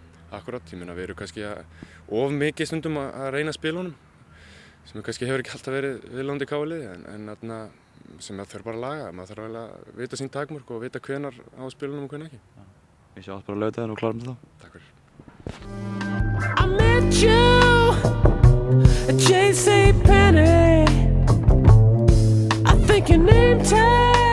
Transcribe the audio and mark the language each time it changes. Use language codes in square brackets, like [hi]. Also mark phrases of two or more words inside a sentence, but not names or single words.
[is] Akkurat, ég meina við erum kannski of mikið stundum að reyna að spila honum sem kannski hefur ekki alltaf verið viðlandi káliði en sem það þarf bara að laga, maður þarf að vita sín takmörk og vita hvenar á að spila honum og hvenar ekki. Við sjáum bara laugardaginn og klárum þetta þá. Takk fyrir. [en] I met you at J.C. Penney. I think your name tag